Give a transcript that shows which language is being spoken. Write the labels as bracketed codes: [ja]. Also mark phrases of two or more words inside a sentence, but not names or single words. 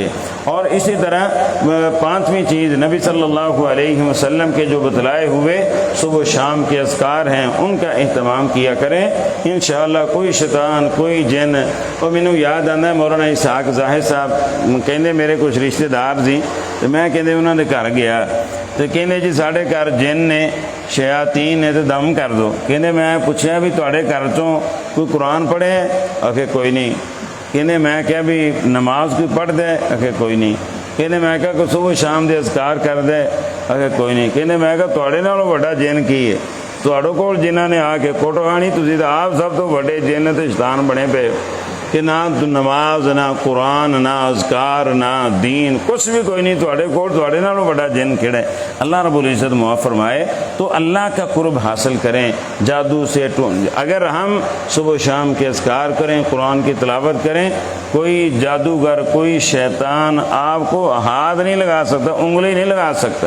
[ur] اور اسی طرح 5ویں چیز نبی [ar] صلی اللہ علیہ وسلم [ur] کے جو بتلائے ہوئے صبح شام کے اذکار ہیں ان کا اہتمام کیا کریں، انشاءاللہ کوئی شیطان، کوئی جن۔ اور مینوں یاد آتا ہے مولانا اسحاق ظاہر صاحب کہندے میرے کچھ رشتہ دار سی تو میں کہندے انہوں نے گھر گیا تو کہندے جی [pa] ساڈے گھر جن نے، [ur] شیاطین نے تو دم کر دو۔ [pa] کہندے میں پوچھا بھی تواڈے گھر چوں کوئی قرآن پڑھے؟ آخے کوئی نہیں۔ کہندے میں کہا بھی نماز کوئی پڑھ دے؟ آخے کوئی نہیں۔ کہندے میں کہا کوئی صبح شام دے اذکار کر دے؟ آخے کوئی نہیں۔ کہندے میں کہا تواڈے نالوں وڈا جن کی ہے؟ ਤੁਹਾਡੇ ਕੋਲ ਜਿਨ੍ਹਾਂ ਨੇ ਆ ਕੇ ਕੁੱਟ ਖਾਣੀ, ਤੁਸੀਂ ਤਾਂ ਆਪ ਸਭ ਤੋਂ ਵੱਡੇ ਜਿੰਨ ਤੇ ਸ਼ੈਤਾਨ ਬਣੇ ਪਏ کہ نہ نماز نہ قرآن نہ اذکار نہ دین کچھ بھی کوئی نہیں تھوڑے کول، تھوڑے نالوں بڑا جن کھڑا ہے۔ [ur] اللہ رب العزت معاف فرمائے تو اللہ کا قرب حاصل کریں جادو سے۔ اگر ہم صبح و شام کے اذکار کریں، قرآن کی تلاوت کریں، کوئی جادوگر کوئی شیطان آپ کو ہاتھ نہیں لگا سکتا، انگلی نہیں لگا سکتا۔